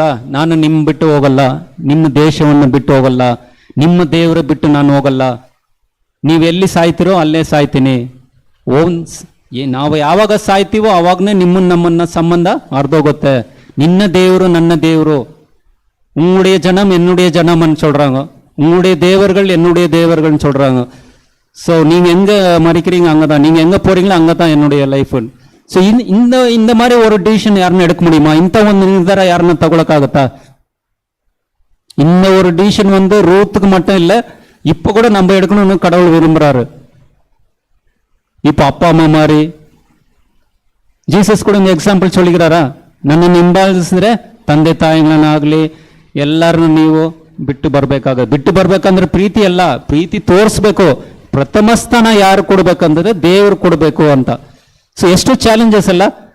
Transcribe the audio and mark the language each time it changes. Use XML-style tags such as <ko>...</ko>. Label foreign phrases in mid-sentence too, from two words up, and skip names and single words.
<kn>ನಾನು ನಿಮ್ಮ ಬಿಟ್ಟು ಹೋಗಲ್ಲ, ನಿಮ್ಮ ದೇಶವನ್ನು ಬಿಟ್ಟು ಹೋಗಲ್ಲ, ನಿಮ್ಮ ದೇವರ ಬಿಟ್ಟು ನಾನು ಹೋಗಲ್ಲ. ನೀವೆಲ್ಲಿ ಸಾಯ್ತಿರೋ ಅಲ್ಲೇ ಸಾಯ್ತೀನಿ. ನಾವು ಯಾವಾಗ ಸಾಯ್ತೀವೋ ಅವಾಗನೇ ನಮ್ಮನ್ನ ಸಂಬಂಧ ಅರ್ಧೋಗುತ್ತೆ. ನಿನ್ನ ದೇವರು ನನ್ನ ದೇವರು,</kn> <ta>உங்களுடைய ஜனம் என்னுடைய ஜனம்னு சொல்றாங்க, உங்களுடைய தேவர்கள் என்னுடைய தேவர்கள்னு சொல்றாங்க. ஸோ நீங்கள் எங்கே மறிக்கிறீங்க அங்கே தான், நீங்கள் எங்கே போகிறீங்களோ அங்கே தான் என்னுடைய லைஃப். ஸோ இந்த மாதிரி ஒரு டிசிஷன் யாருன்னு எடுக்க முடியுமா?</ta> <kn>ಇಂಥ ಒಂದು ನಿರ್ಧಾರ ಯಾರನ್ನ ತಗೊಳಕ್ಕಾಗತ್ತಾ?</kn> <ta>இந்த ஒரு டிசிஷன் வந்து ரூத்துக்கு மட்டும் இல்லை, இப்போ கூட நம்ம எடுக்கணும்னு கடவுள் விரும்புகிறாரு. இப்போ அப்பா அம்மா மாதிரி</ta> <kn>ಜೀಸಸ್ ಕೂಡ ಒಂದು ಎಕ್ಸಾಂಪಲ್</kn> <ta>சொல்லிக்கிறாரா?</ta> <kn>ನನ್ನನ್ನು ಹಿಂಬಾಲಿಸಿದ್ರೆ ತಂದೆ ತಾಯಿಗಳನ್ನಾಗಲಿ ಎಲ್ಲರನ್ನು ನೀವು ಬಿಟ್ಟು ಬರ್ಬೇಕಂದ್ರೆ ಪ್ರೀತಿ ಅಲ್ಲ, ಪ್ರೀತಿ ತೋರಿಸ್ಬೇಕು. ಪ್ರಥಮ ಸ್ಥಾನ ಯಾರು ಕೊಡ್ಬೇಕಂದ್ರೆ ದೇವರು ಕೊಡಬೇಕು ಅಂತ. ಸೊ ಎಷ್ಟು ಚಾಲೆಂಜಸ್ ಅಲ್ಲ.</kn>